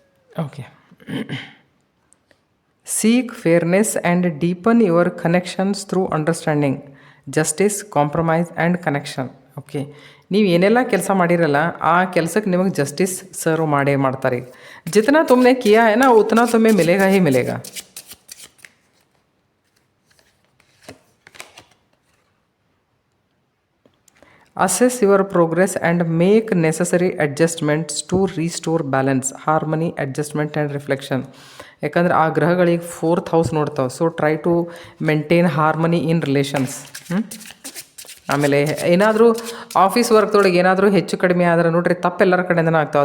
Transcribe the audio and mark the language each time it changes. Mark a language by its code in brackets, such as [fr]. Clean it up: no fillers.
[en] Okay, seek fairness and deepen your connections through understanding, justice, compromise and connection. [kn] Okay, ನೀವು ಏನೆಲ್ಲ ಕೆಲಸ ಮಾಡಿರಲ್ಲ ಆ ಕೆಲಸಕ್ಕೆ ನಿಮಗೆ ಜಸ್ಟಿಸ್ ಸರ್ವ್ ಮಾಡೇ ಮಾಡ್ತಾರೆ. [hi] ಜಿतना तुमने किया है ना उतना तुम्हें मिलेगा ही मिलेगा. [en] Assess your progress and make necessary adjustments to restore balance, harmony, adjustment and reflection. [kn] ಯಾಕಂದ್ರೆ ಆ ಗ್ರಹಗಳಿಗೆ 4th house ನೋಡ್ತಾವೆ. [en] So try to maintain harmony in relations. [kn] ಆಮೇಲೆ ಏನಾದರೂ ಆಫೀಸ್ ವರ್ಕ್ದೊಳಗೆ ಏನಾದರೂ ಹೆಚ್ಚು ಕಡಿಮೆ ಆದ್ರೆ ನೋಡ್ರಿ, ತಪ್ಪು ಎಲ್ಲರ ಕಡೆಯಿಂದನೇ ಆಗ್ತಾವೆ.